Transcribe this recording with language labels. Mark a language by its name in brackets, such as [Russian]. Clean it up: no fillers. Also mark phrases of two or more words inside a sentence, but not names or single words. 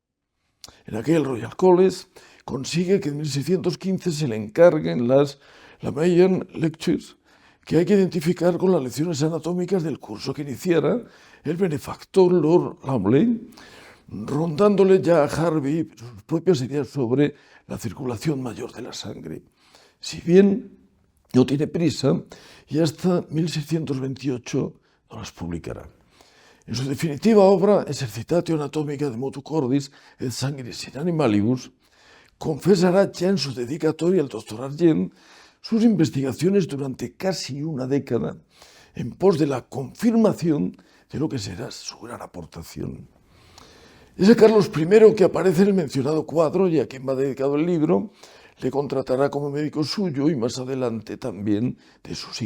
[Spanish] En aquel Royal College consigue que en 1615 se le encarguen las Lamayan Lectures, que hay que identificar con las lecciones anatómicas del curso que iniciara el benefactor Lord Lumley, rondándole ya a Harvey sus propias ideas sobre la circulación mayor de la sangre. Si bien no tiene prisa, y hasta 1628 no las publicará. En su definitiva obra, [Latin] Exercitatio Anatomica de Motu Cordis et Sanguinis in Animalibus, [Spanish] confesará ya en su dedicatoria al doctor Argent sus investigaciones durante casi una década en pos de la confirmación de lo que será su gran aportación. Ese Carlos I que aparece en el mencionado cuadro y a quien va dedicado el libro, le contratará como médico suyo y más adelante también de sus